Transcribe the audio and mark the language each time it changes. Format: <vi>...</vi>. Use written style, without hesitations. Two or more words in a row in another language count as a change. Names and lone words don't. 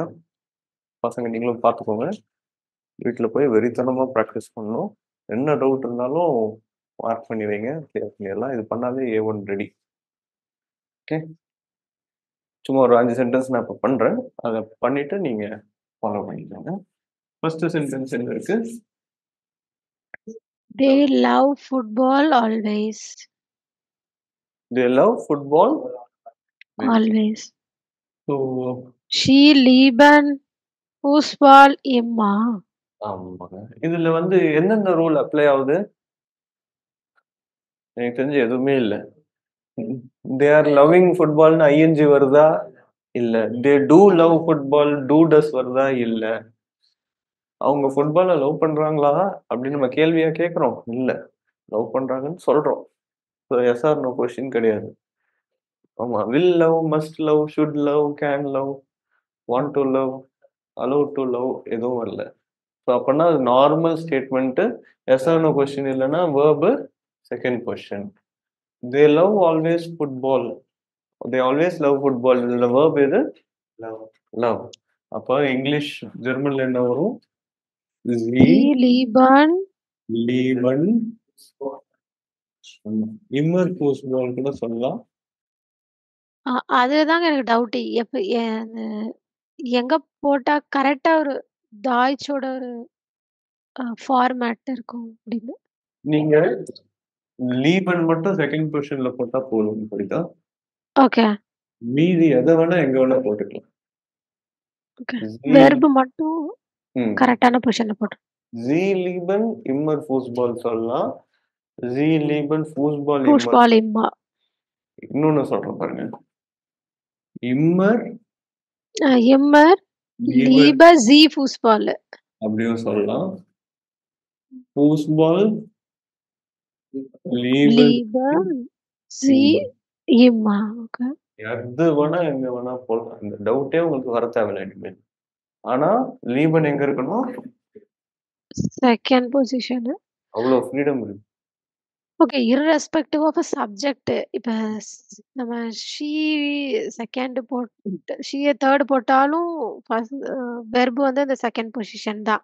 <ta>பசங்க நீங்களும் பார்த்துக்கோங்க, வீட்டில் போய் வெறித்தனமாக ப்ராக்டிஸ் பண்ணணும். என்ன டவுட் இருந்தாலும் மார்க் பண்ணி வைங்க, கிளியர் பண்ணிடலாம். இது பண்ணாலே A1 ரெடி. ஓகே, சும்மா ஒரு 5 சென்டென்ஸ் நான் இப்போ பண்ணுறேன், அதை பண்ணிவிட்டு நீங்கள் ஃபாலோ பண்ணிக்கோங்க. ஃபர்ஸ்ட் சென்டென்ஸ் என்ன இருக்கு?</ta> <en>They love football always. They love football Always. So</en> <de>She lieben Fußball immer.</de> <ta>ஆமாங்க. இதுல வந்து எந்தெந்த ரூல் அப்ளை ஆகுது? எனக்கு தெரிஞ்சு எதுவுமே இல்லை.</ta> <en>they are loving ஃபுட்பால்னு ஐஎன்ஜி வருதா? இல்ல. they do love football do does வருதா? இல்ல.</en> <ta>அவங்க ஃபுட்பாலை லவ் பண்றாங்களா அப்படின்னு நம்ம கேள்வியா கேட்குறோம்? இல்ல, லவ் பண்றாங்கன்னு சொல்றோம். ஸோ</ta> <en>yes or no question</en> <ta>கிடையாது. ஆமா,</ta> <en>will love, must love, should love, can love, want to love, allow to love</en> <ta>எதுவும் வரல. ஸோ அப்படின்னா அது</ta> <en>normal statement. yes or no question</en> <ta>இல்லைன்னா</ta> <en>verb second question. They love always football, they always love football.</en> <ta>இதில் வேர்ப் எது? லவ். லவ். அப்போ இங்கிலீஷ் ஜெர்மன்ல என்ன வரும்?</ta> <de>Sie lieben. lieben immer Fußball</de> <ta>கூட சொல்லலாம். அதுதாங்க எனக்கு டவுட். எங்க போட்டா கரெக்டா ஒரு டாய்ச்சோட ஒரு ஃபார்மேட் இருக்கும் அப்படின்னு. நீங்க லீபன் மட்டும்</ta> <en>second position</en> <ta>போட்டா போதும், புரியுதா? ஓகே. மீதி எதை வேணா எங்க வேணா போட்டுக்கலாம். ஓகே, வெர்ப் மட்டும் கரெக்டான பொசிஷன்ல போட்டு.</ta> <de>Sie lieben immer Fußball சொல்லலாம். Sie lieben Fußball immer.</de> <ta>இன்னொன்னு சொல்றேன் பாருங்க.</ta> <de>immer lieber Sie Fußball</de> <ta>அப்படியும் சொல்லலாம்.</ta> <de>Fußball lieber Sie immer.</de> <ta>ஓகே, எது வேணா எங்க வேணா போடலாம். இந்த டவுட்டே உங்களுக்கு வர தேவையில்லை இனிமேல். ஆனா லீபன் எங்க இருக்கணும்?</ta> <en>second position.</en> <ta>அவ்வளோ ஃப்ரீடம் இருக்கு.</ta> <en>okay, irrespective of subject.</en> <ta>இப்ப நம்ம ஷீ செகண்ட் போட்டு ஷீ தேர்ட் போட்டாலும் ஃபர்ஸ்ட் வெர்ப் வந்து அந்த</ta> <en>second position</en> <ta>தான்.</ta>